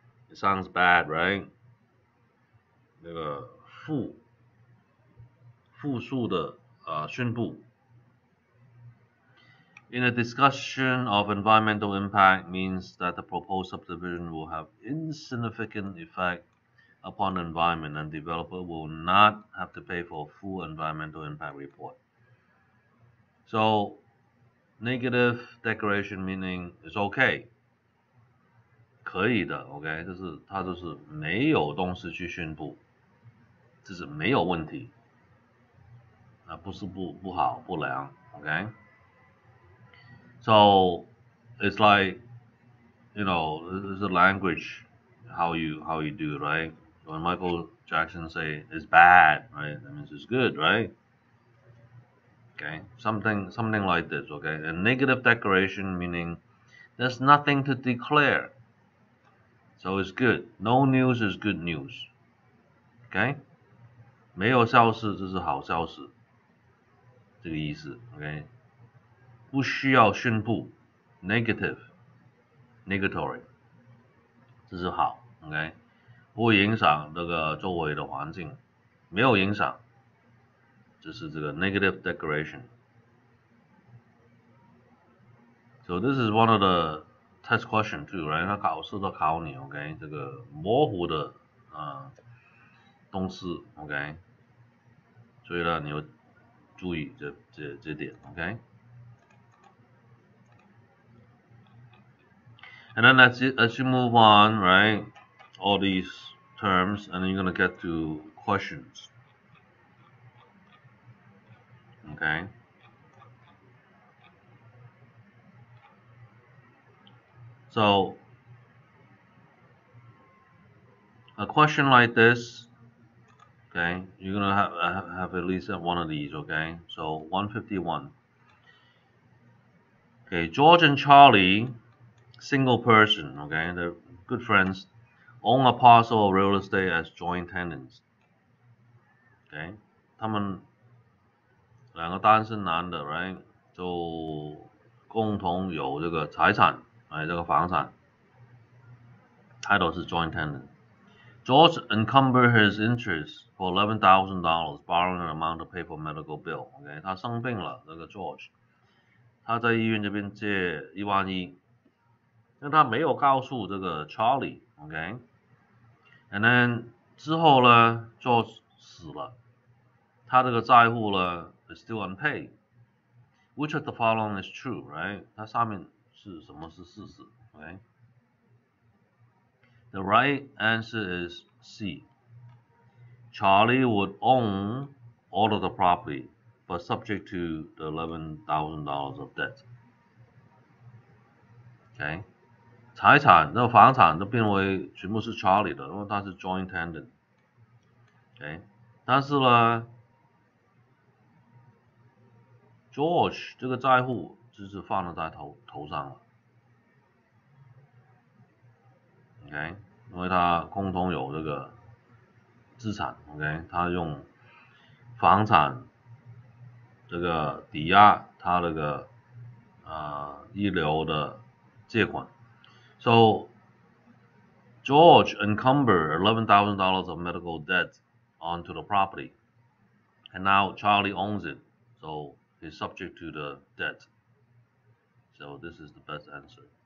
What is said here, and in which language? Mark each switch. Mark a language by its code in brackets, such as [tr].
[en] It sounds bad, right? [zh] 那个复数的宣布。 [en] In a discussion of environmental impact means that the proposed subdivision will have insignificant effect upon the environment and developer will not have to pay for a full environmental impact report. So negative declaration meaning is okay， [zh] 可以的 ，OK， 就是它就是没有东西去宣布，这是没有问题，不是不好不良 ，OK。 [en] So it's like this is a language how you do right. When Michael Jackson say it's bad, right? That means it's good, right? Okay, something like this. Okay, a negative declaration meaning there's nothing to declare, so it's good. No news is good news. [zh] Okay， 没有消息就是好消息，这个意思。 OK， 不需要宣布 negatory， 这是好。 OK， 不会影响这个周围的环境，没有影响，就是这个 negative declaration。 [en] So this is one of the test question too, right? [zh] 它考试都考你 ，OK， 这个模糊的东西 ，OK， 所以呢，你要注意这点 ，OK。 [en] And then as you move on, right, all these terms, and then you're gonna get to questions. Okay. So a question like this, okay, you're gonna have at least one of these, okay? So 151. Okay, George and Charlie, single person, okay, they're good friends, own a parcel of real estate as joint tenants. [zh] Okay, 他们两个单身男的 ，right， 就共同有这个财产，这个房产 ，title 是 joint tenant。 [en] George encumbered his interest for $11,000, borrowing an amount to pay for medical bill. [zh] OK， 他生病了，这个 George， 他在医院这边借1万1，但他没有告诉这个 Charlie，OK， [en] and then [zh] 之后呢 ，George 死了，他这个债户呢 [en] is still unpaid. Which of the following is true, right？ [zh] 它上面是什么是事实 ？OK。 [en] The right answer is C. Charlie would own all of the property, but subject to the $11,000 of debt. [zh] OK， 财产那房产都变为全部是 Charlie 的，因为他是 joint tenant。 OK， 但是呢 ，George 这个债户就是放了在头上了。 OK， 因为他共同有这个资产 ，OK， 他用房产这个抵押他那个医疗的借款。 [en] So George encumbered $11,000 of medical debt onto the property, and now Charlie owns it, so he's subject to the debt. So this is the best answer.